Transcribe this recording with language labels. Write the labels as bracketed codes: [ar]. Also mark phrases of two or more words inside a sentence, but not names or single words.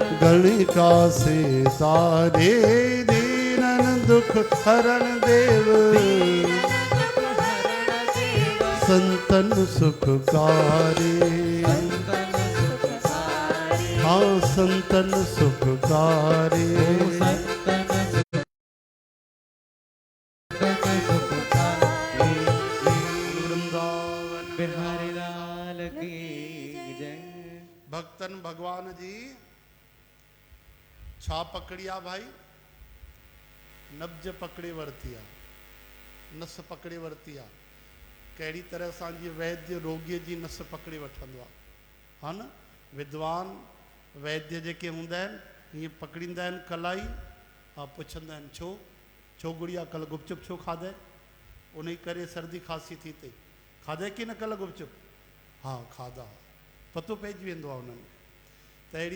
[hi] गणिका से तारे दीनन दुख हरण देव संतन सुखकारी हाँ संतन सुखकारी वृंदावन बिहारी लाल की जय [sd] भक्तन भगवान जी छा पकड़िया भाई नब्ज पकड़े वरतिया नस पकड़े वरतिया कहिड़ी तरह सां जी वैद्य रोगीअ जी नस पकड़े वठंदो आहे हा न विद्वान वैद्य जेके हूंदा आहिनि हीअं पकड़ींदा आहिनि कलाई हा पुछंदा आहिनि छो गुड़िया कल्ह गुपचुप छो खाधे उन करे सर्दी खांसी थी अथई खाधे की न कल्ह गुपचुप हा खाधा पतो पइजी वेंदो आहे उन्हनि त अहिड़ी